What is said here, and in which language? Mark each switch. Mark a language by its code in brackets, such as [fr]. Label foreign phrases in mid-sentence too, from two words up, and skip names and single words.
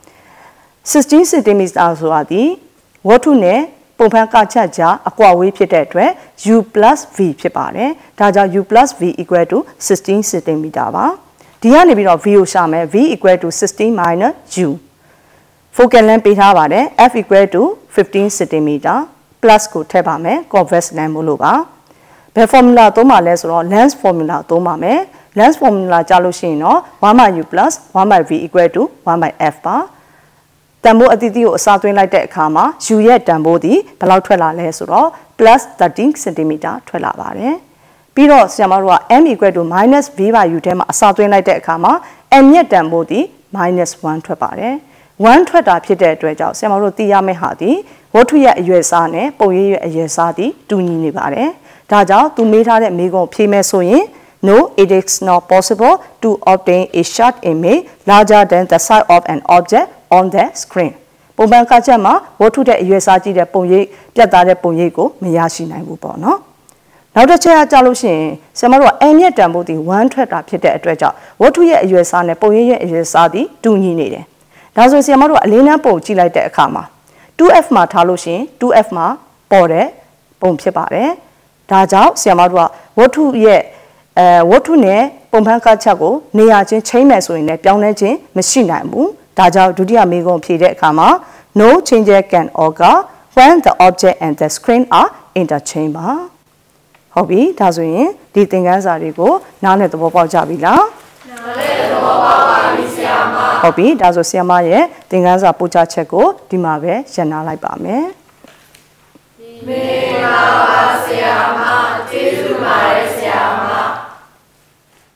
[my] 16 cm ဆိုတာဒီဝတ္ထုနဲ့ပုံဖန်ကချက်ကြားအကွာဝေးဖြစ်တဲ့အတွက် U + V ဖြစ်ပါတယ်ဒါကြောင့် U + V = 16 cm ပါဒီကနေပြီးတော့ V ကိုရှာမယ် V = 16 - U [en] focal length [my] ပေးထားပါတယ် F = 15 cm plus ကိုထည့်ပါမယ် [en] convex length [my] မို့လို့ပါဘယ် formula သုံးပါလဲဆိုတော့ [en] length formula [my] သုံးပါမယ် [en] length formula [my] ကြားလို့ရှိရင်တော့ 1/U + 1/V = 1/F ပါတန်ဖိုးအသီးသီးကိုအစားသွင်းလိုက်တဲ့အခါမှာ U ရဲ့တန်ဖိုးဒီဘယ်လောက်ထွက်လာလဲဆိုတော့ +13 cm ထွက်လာပါတယ် ပြီးတော့ဆရာမတို့က M = -V by U ထဲမှာအစားသွင်းလိုက်တဲ့အခါမှာ M ရဲ့တန်ဖိုးဒီ -1 ထွက်ပါတယ်1ထွက်တာဖြစ်တဲ့အတွက်ကြောင့်ဆရာမတို့သိရမယ့်ဟာဒီဝတ္ထုရဲ့အရွယ်အစားနဲ့ပုံရိပ်ရဲ့အရွယ်အစားဒီတူညီနေပါတယ်ဒါကြောင့်သူမေးထားတဲ့မေးခွန်းဖြေမယ်ဆိုရင် [en] No, it is not possible to obtain a short image larger than the size of an object on the screen. [my] ပုံမှန်ကချက်မှာဝတ္ထုတဲ့အရွယ်အစားကြီးတဲ့ပုံရိပ်ပြတ်သားတဲ့ပုံရိပ်ကိုမရရှိနိုင်ဘူးပေါ့နော်နောက်တစ်ချက်ကကြာလို့ရှိရင်ဆရာမတို့က M ရဲ့တန်ဖိုးဒီ1ထွက်တာဖြစ်တဲ့အတွက်ကြောင့်ဝတ္ထုရဲ့အရွယ်အ စားနဲ့ပုံရိပ်ရဲ့အရွယ်အစားဒီတူညီနေတယ်ဒါဆိုဆရာမတို့ကအလေးနံပုံကြည့်လိုက်တဲ့အခါမှာ 2F မှာထားလို့ရှိရင် 2F မှာပေါ်တဲ့ပုံဖြစ်ပါတယ်ဒါ ကြောင့်ဆရာမတို့ကဝတ္ထုနဲ့ပုံဖန်ကချက်ကိုနေရာချင်းချိန်မယ်ဆိုရင်လည်းပြောင်းလဲခြင်းမရှိနိုင်ဘူးဒါကြော င့်ဒုတိယမေးခွန်းဖြေတဲ့အခါမှာ [en] no changes can occur when the object and the screen are interchanged [my] ပါဟုတ်ပြီဒါဆိုရင်ဒီသင်ခန်းစာတွေကိုနားလည်သဘောပေါက်ကြပြီလားနားလည်သဘောပေါက်ပါပြီဆရာမဟုတ်ပြီဒါဆိုဆရာမရဲ့သင်ခန်းစာပို့ချချက်ကိုဒီမှာပဲရပ်နားလိုက်ပါမယ်မင်္ဂလာပါဆရာမကျေးဇူးပါတယ်ဆရာမ